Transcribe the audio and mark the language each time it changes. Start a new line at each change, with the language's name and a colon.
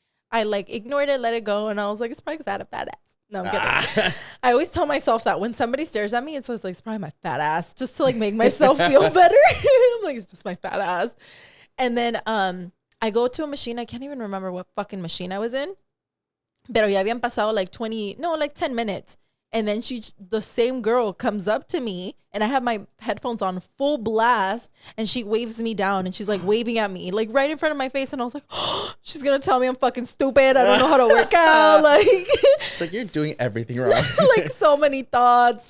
English: I like ignored it, let it go. And I was like, it's probably because I had a fat ass. No, I'm kidding. I always tell myself that when somebody stares at me, it's always like, it's probably my fat ass, just to like make myself feel better. I'm like, it's just my fat ass. And then I go to a machine. I can't even remember what fucking machine I was in.
Spanish: Pero ya habían pasado
English: like 10 minutes. And then the same girl comes up to me and I have my headphones on full blast and she waves me down and she's like waving at me like right in front of my face. And I was like, oh, she's going to tell me I'm fucking stupid. I don't know how to work out. Like, it's like you're doing everything wrong. Like so many thoughts.